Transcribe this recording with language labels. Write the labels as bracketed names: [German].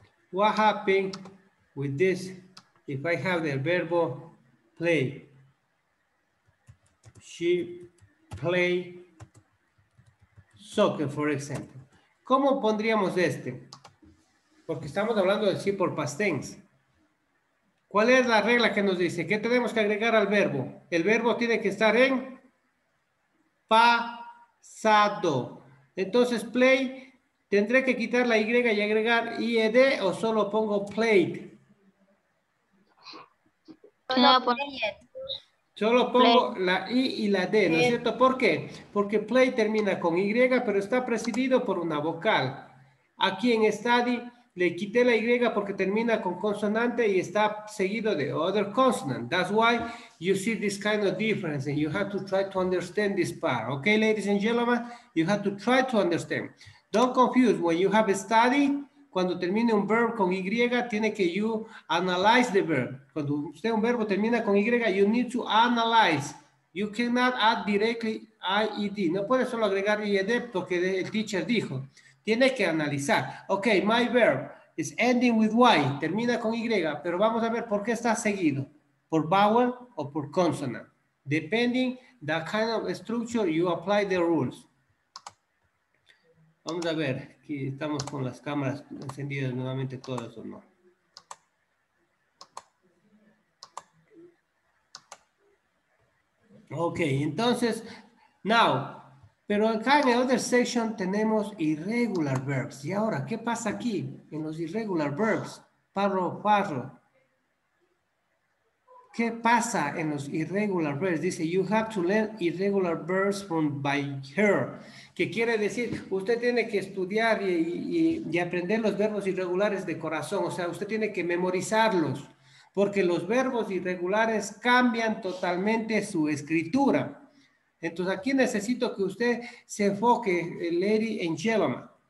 [English] What happened with this if I have the verbo play? She play soccer, for example. [Spanish] ¿Cómo pondríamos este? Porque estamos hablando del sí por past tense. ¿Cuál es la regla que nos dice? ¿Qué tenemos que agregar al verbo? El verbo tiene que estar en pasado. Entonces, play, ¿tendré que quitar la Y y agregar IED o solo pongo played? Solo pongo la I y la D, ¿no es cierto? ¿Por qué? Porque play termina con Y, pero está precedido por una vocal. Aquí en study le quité la Y porque termina con consonante y está seguido de [English] other consonant. That's why you see this kind of difference and you have to try to understand this part. Okay, ladies and gentlemen, you have to try to understand. Don't confuse when you have a study. [Spanish] Cuando termine un verb con Y, tiene que [English] you analyze the verb. [Spanish] Cuando usted un verbo termina con Y, [English] you need to analyze. You cannot add directly IED. [Spanish] No puede solo agregar IED porque el teacher dijo. Tiene que analizar. [English] Ok, my verb is ending with Y. [Spanish] Termina con Y, pero vamos a ver por qué está seguido. ¿Por vowel o por consonant? [English] Depending the kind of structure you apply the rules. [Spanish] Vamos a ver, aquí estamos con las cámaras encendidas nuevamente todas o no. Ok, entonces, [English] now, [Spanish] pero acá en el other section tenemos irregular verbs. Y ahora, ¿qué pasa aquí en los irregular verbs? Parro. ¿Qué pasa en los irregular verbs? Dice, [English] you have to learn irregular verbs from by her. [Spanish] Que quiere decir, usted tiene que estudiar y aprender los verbos irregulares de corazón. O sea, usted tiene que memorizarlos. Porque los verbos irregulares cambian totalmente su escritura. Entonces, aquí necesito que usted se enfoque, [English] lady and gentlemen.